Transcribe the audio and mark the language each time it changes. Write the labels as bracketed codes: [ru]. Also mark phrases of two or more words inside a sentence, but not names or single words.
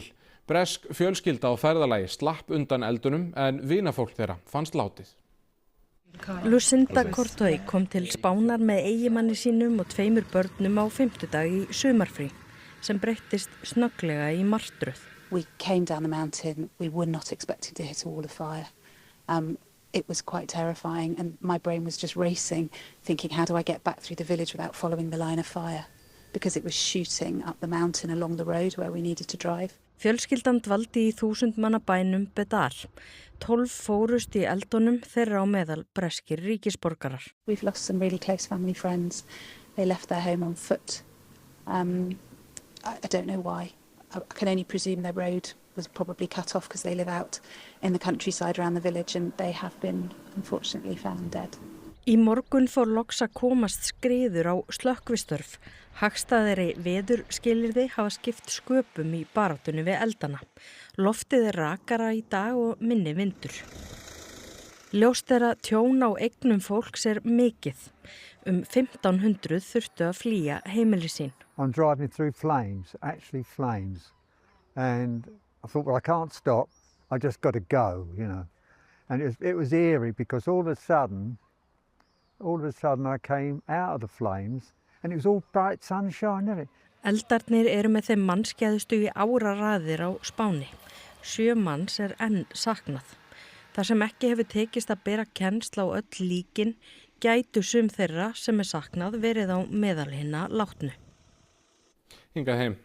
[is] Bresk fjölskylda á ferðalagi slapp undan eldunum en vinafólk þeirra fannst látið. Lucinda Cortoy kom til Spánar með eiginmanni sínum og 2 börnum á 5. í sumarfrí sem breyttist snögglega í martröð. [en] We came down the mountain. We were not expecting to hit a wall of fire. It was quite terrifying and my brain was just racing, thinking how do I get back through the village without following the line of fire? Because it was shooting up the mountain along the road where we needed to drive. [is] Fjölskyldan dvaldi í 1000 manna bænum Bedar. 12 fórust í eldunum, þeirra á meðal breskir ríkisborgarar. [en] We've lost some really close family friends. They left their home on foot. I don't know why. I can only presume their road was probably cut off because they live out in the countryside around the village and they have been unfortunately found dead. [is] Í morgun fór loks að komast skriður á slökkvistörf. Hagstæðari veðurskilyrði hafa skipt sköpum í baráttunni við eldana. Loftið er rakara í dag og minni vindur. Ljóst er að tjón á eignum fólks er mikið. 1500 þurftu að flýja heimili sín. [en] I'm driving through flames, actually flames. And I thought, well, I can't stop. I just got to go, you know. And it was eerie because all of a sudden I came out of the flames and it was all bright sunshine, isn't it? [is] Eldarnir eru með þeim mannskæðustu í áraraðir á Spáni. 7 manns er enn saknað. Þar sem ekki hefur tekist að bera kennsl á öll líkin, gætu sum þeirra sem er saknað verið á meðal hinna látnu. Hingað heim.